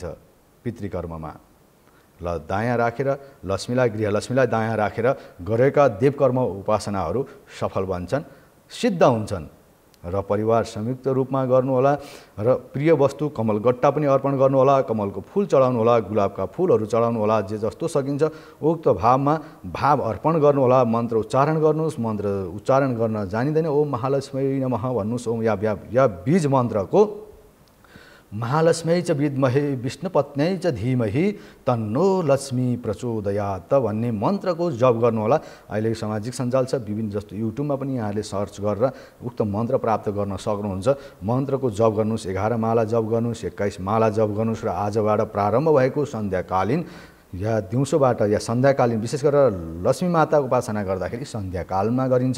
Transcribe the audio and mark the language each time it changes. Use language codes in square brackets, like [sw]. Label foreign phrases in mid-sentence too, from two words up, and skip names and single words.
[ne] पितृकर्ममा ल दायाँ राखेर लक्ष्मीलाई गृहलक्ष्मीलाई दायाँ राखेर गरेका देवकर्म उपासनाहरू सफल बन्छन्, सिद्ध हुन्छन्। र परिवार संयुक्त रूपमा गर्नुहोला र प्रिय वस्तु कमलगट्टा पनि अर्पण गर्नुहोला, कमलको फूल चढाउनुहोला, गुलाबका फूलहरू चढाउनुहोला, जे जस्तो सकिन्छ उक्त भावमा भाव अर्पण गर्नुहोला। मन्त्र उच्चारण गर्नुहोस्। मन्त्र उच्चारण गर्न जानिँदैन [sa] ओम महालक्ष्मी नमः [ne] भन्नुहोस्। ओम या बीज मन्त्रको [sa] महालक्ष्मी च विद्महे विष्णुपत्न्यै च धीमहि तन्नो लक्ष्मी प्रचोदयात् [ne] भन्ने मन्त्रको जप गर्नुहोला। अहिले सामाजिक सञ्जाल छ, विभिन्न जस्तो युट्युबमा पनि यहाँले सर्च गरेर उक्त मन्त्र प्राप्त गर्न सक्नुहुन्छ। मन्त्रको जप गर्नुहोस्, 11 माला जप गर्नुहोस्, 21 माला जप गर्नुहोस् र आजबाट प्रारम्भ भएको सन्ध्याकालीन या दिउँसोबाट या सन्ध्याकालीन विशेष गरेर लक्ष्मी माता उपासना गर्दाखेरि सन्ध्याकालमा गरिन्छ।